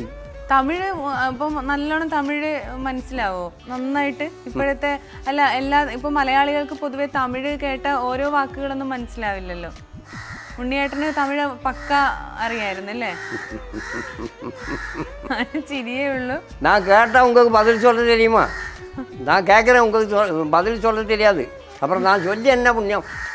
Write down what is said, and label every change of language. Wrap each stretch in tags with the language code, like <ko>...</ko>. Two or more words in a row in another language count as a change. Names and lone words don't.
<ml>തമിഴ് ഇപ്പം നല്ലോണം തമിഴ് മനസ്സിലാവോ നന്നായിട്ട്? ഇപ്പോഴത്തെ ഇപ്പൊ മലയാളികൾക്ക് പൊതുവെ തമിഴ് കേട്ട ഓരോ വാക്കുകളൊന്നും മനസ്സിലാവില്ലല്ലോ. ഉണ്ണിയേട്ടന് തമിഴ് പക്ക അറിയായിരുന്നല്ലേ? ചിരിയേ ഉള്ളൂ. ഞാൻ കേട്ടാ</ml> <ta>உங்களுக்கு பதில் சொல்ல தெரியுமா? நான் கேட்குறேன், உங்களுக்கு பதில் சொல்ல தெரியாது. அப்புறம் நான் சொல்லி என்ன புண்ணியம்?</ta>